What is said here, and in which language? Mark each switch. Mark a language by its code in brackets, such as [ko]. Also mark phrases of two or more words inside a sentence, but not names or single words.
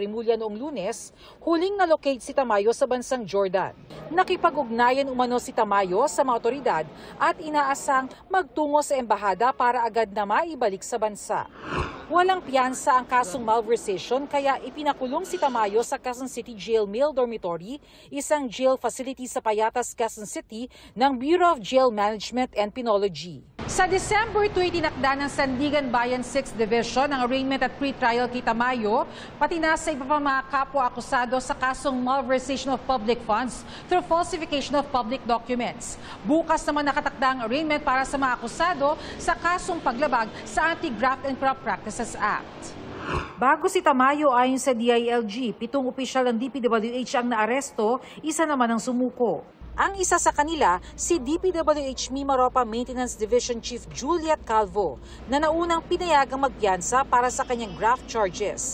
[tl] Cremulya noong Lunes, huling na-locate si Tamayo sa bansang Jordan. Nakipag-ugnayan umano si Tamayo sa mga otoridad at inaasang magtungo sa embahada para agad na maibalik sa bansa. Walang piyansa ang kasong malversation kaya ipinakulong si Tamayo sa Quezon City Jail Male Dormitory, isang [en] jail facility [tl] sa Payatas, Quezon City ng Bureau of Jail Management and Penology. Sa December 2, itinakda ng Sandigan Bayan 6th Division ang arraignment at pre-trial kay Tamayo, pati na sa iba pang mga kapwa-akusado sa kasong [en] malversation of public funds through falsification of public documents. [tl] Bukas naman nakatakda ang arraignment para sa mga akusado sa kasong paglabag sa Anti-Graft and Corrupt Practices Act. Bago si Tamayo ayon sa DILG, 7 opisyal ng DPWH ang naaresto, isa naman ang sumuko. Ang isa sa kanila, si DPWH Mimaropa Maintenance Division Chief Juliet Calvo, na naunang pinayagang magpiyansa para sa kanyang [en] graft charges.